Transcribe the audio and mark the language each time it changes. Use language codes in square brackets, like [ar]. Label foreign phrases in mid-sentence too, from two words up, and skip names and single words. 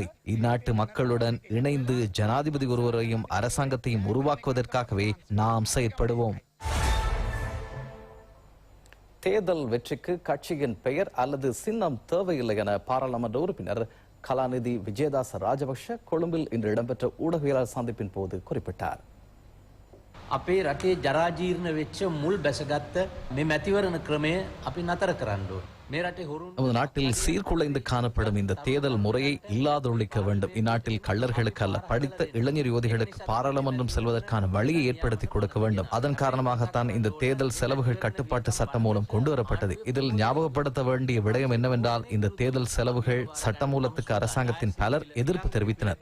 [ta] இந்நாட்டு மக்களுடன் இணைந்து ஜனாதிபதி ஒருவரையும் அரசாங்கத்தையும் உருவாக்குவதற்காகவே நாம் செயற்படுவோம். தேர்தல் வெற்றிக்கு கட்சியின் பெயர் அல்லது சின்னம் தேவையில்லை என பாராளுமன்ற உறுப்பினர் கலாநிதி விஜயதாச ராஜபக்ஷ கொழும்பில் இன்று இடம்பெற்ற ஊடகவியலாளர் சந்திப்பின் போது குறிப்பிட்டார். [si] අපේ රටේ ජරාජීර්ණ වෙච්ච මුල් බැසගත්ත මේ මැතිවරණ ක්‍රමය අපි නතර කරන්න ඕන. මේ රටේ හොරුන් [ta] நமது நாட்டில் சீர்குலைந்து காணப்படும் இந்த தேர்தல் முறையை இல்லாதொழிக்க வேண்டும். இந்நாட்டில் கள்ளர்களுக்கு அல்ல, படித்த இளைஞர் யுவதிகளுக்கு பாராளுமன்றம் செல்வதற்கான வழியை ஏற்படுத்தி கொடுக்க வேண்டும். அதன் காரணமாகத்தான் இந்த தேர்தல் செலவுகள் கட்டுப்பாட்டு சட்டம் மூலம் கொண்டு வரப்பட்டது. இதில் ஞாபகப்படுத்த வேண்டிய விடயம் என்னவென்றால், இந்த தேர்தல் செலவுகள் சட்டமூலத்துக்கு அரசாங்கத்தின் பலர் எதிர்ப்பு தெரிவித்தனர்.